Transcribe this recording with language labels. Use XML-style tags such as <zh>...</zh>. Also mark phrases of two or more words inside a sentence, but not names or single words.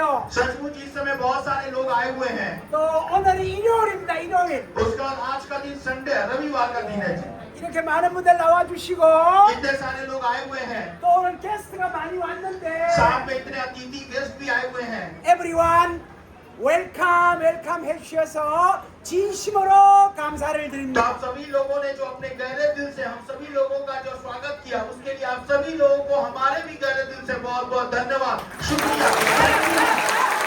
<hi>सचमुच इस समय बहुत सारे लोग आए हुए हैं।</hi> <ko>또 오늘이 일요일입니다. 일요일.</ko> <hi>उसके बाद आज का दिन संडे है, रविवार का दिन है जी।</hi> <ko>이렇게 많은 분들 나와주시고</ko> <hi>इतने सारे लोग आए हुए हैं।</hi> <ko>또 오늘 게스트가 많이 왔는데</ko> <hi>शाम में इतने अतिथि गेस्ट भी आए हुए हैं।</hi> <en>everyone welcome</en> <ko>해주셔서 진심으로 감사를</ko> <hi>तो</hi> <ko>드립니다.</ko> <hi>आप सभी लोगों ने जो अपने गहरे दिल से हम सभी लोगों का जो स्वागत किया, उसके लिए आप सभी लोगों को हमारे भी गहरे दिल से बहुत बहुत धन्यवाद, शुक्रिया।</hi>